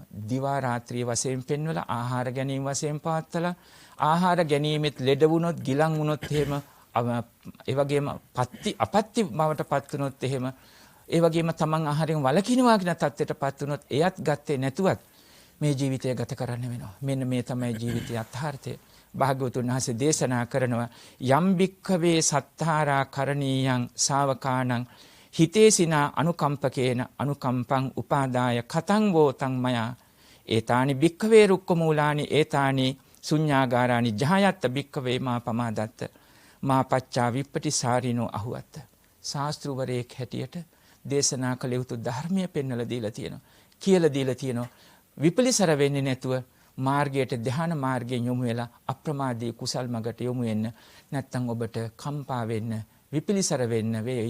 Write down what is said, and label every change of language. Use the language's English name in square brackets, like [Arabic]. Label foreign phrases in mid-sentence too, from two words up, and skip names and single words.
[Sinhala] දිවා රාත්‍රී වශයෙන් පෙන්වලා ආහාර ගැනීම වශයෙන් පාත්තලා ආහාර ගැනීමෙත් ලෙඩ වුණොත් ගිලන් වුණොත් එහෙම ඒ වගේම අපත්ති බවට පත් වුණොත් එහෙම ඒ වගේම තමන් ආහාරයෙන් වළකිනවා කියන තත්ත්වයටපත් වුණොත් එයත් ගත්තේ නැතුවත් මේ ජීවිතය ගත කරන්න වෙනවා. මෙන්න මේ තමයි ජීවිතයේ අර්ථය. භාග්‍යවතුන් වහන්සේ දේශනා කරනවා [Pali] යම් භික්ඛවේ සත්තාරා කරණීයං ශාවකානං හිතේසිනා අනුකම්පකේන අනුකම්පං උපාදාය කතං වෝතං මයා ඒතානි භික්ඛවේ රුක්ඛ මූලානි ඒතානි ශුඤ්ඤාගාරානි ජහයත්ත භික්ඛවේ මා පමාදත්ත මා පච්චා විප්පටිසාරිනෝ අහුවත්ත. [Sinhala] ශාස්ත්‍රවරයෙක් හැටියට දේශනා කළ යුතු ධර්මය පෙන්වලා දීලා තියෙනවා. කියලා දීලා තියෙනවා. විපලිසර වෙන්නේ නැතුව මාර්ගයට ධ්‍යාන මාර්ගයෙන් යොමු වෙලා අප්‍රමාදී කුසල් මගට යොමු වෙන්න. නැත්තම් ඔබට කම්පා වෙන්න, විපලිසර වෙන්න වෙයි.